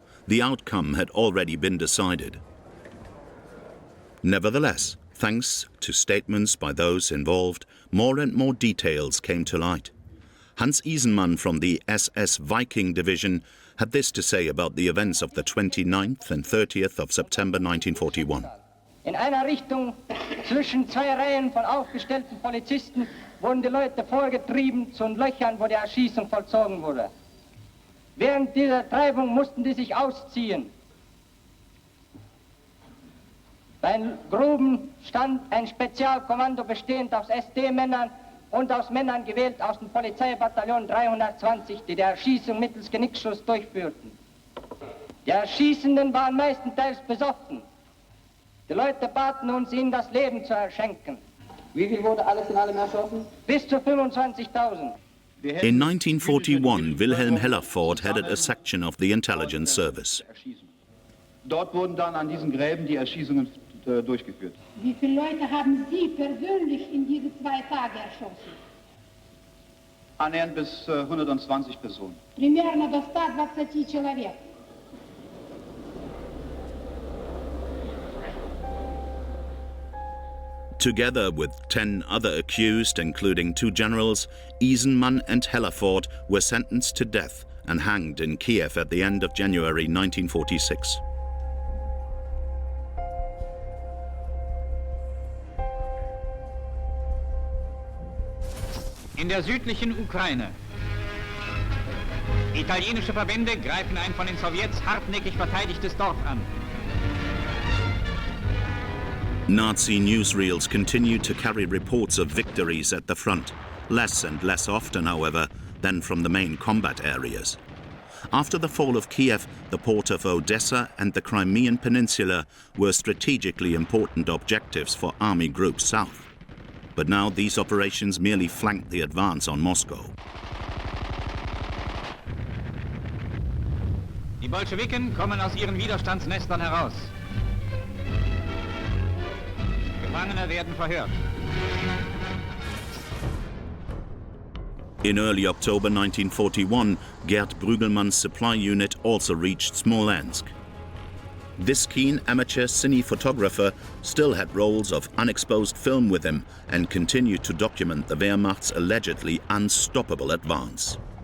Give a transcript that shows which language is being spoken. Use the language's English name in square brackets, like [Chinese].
[English] The outcome had already been decided. Nevertheless, thanks to statements by those involved, more and more details came to light. Hans Isenmann from the SS Viking Division had this to say about the events of the 29th and 30th of September 1941. [German] In einer Richtung zwischen zwei Reihen von aufgestellten Polizisten wurden die Leute vorgetrieben zu Löchern, wo die Erschießung vollzogen wurde. Während dieser Treibung mussten die sich ausziehen. Bei den Gruben stand ein Spezialkommando bestehend aus SD-Männern und aus Männern gewählt aus dem Polizeibataillon 320, die die Erschießung mittels Genickschuss durchführten. Die Erschießenden waren meistenteils besoffen. Die Leute baten uns, ihnen das Leben zu erschenken. Wie viel wurde alles in allem erschossen? Bis zu 25.000. [English] In 1941, Wilhelm Hellerford headed a section of the intelligence service. [German] Dort wurden dann an diesen Gräben die Erschießungen durchgeführt. Wie viele Leute haben Sie persönlich in diese 2 Tage erschossen? Annähernd bis 120 Personen. [Russian] Примерно до 120 человек. [English] Together with 10 other accused, including 2 generals, Isenmann and Hellerford were sentenced to death and hanged in Kiev at the end of January 1946. [German] In der südlichen Ukraine. Italienische Verbände greifen ein von den Sowjets hartnäckig verteidigtes Dorf an. [English] Nazi newsreels continued to carry reports of victories at the front, less and less often, however, than from the main combat areas. After the fall of Kiev, the port of Odessa and the Crimean Peninsula were strategically important objectives for Army Group South. But now these operations merely flanked the advance on Moscow. [German] Die Bolschewiken kommen aus ihren Widerstandsnestern heraus. Gefangene werden verhört. [English] In early October 1941, Gerd Brügelmann's supply unit also reached Smolensk. This keen amateur cine photographer still had rolls of unexposed film with him and continued to document the Wehrmacht's allegedly unstoppable advance.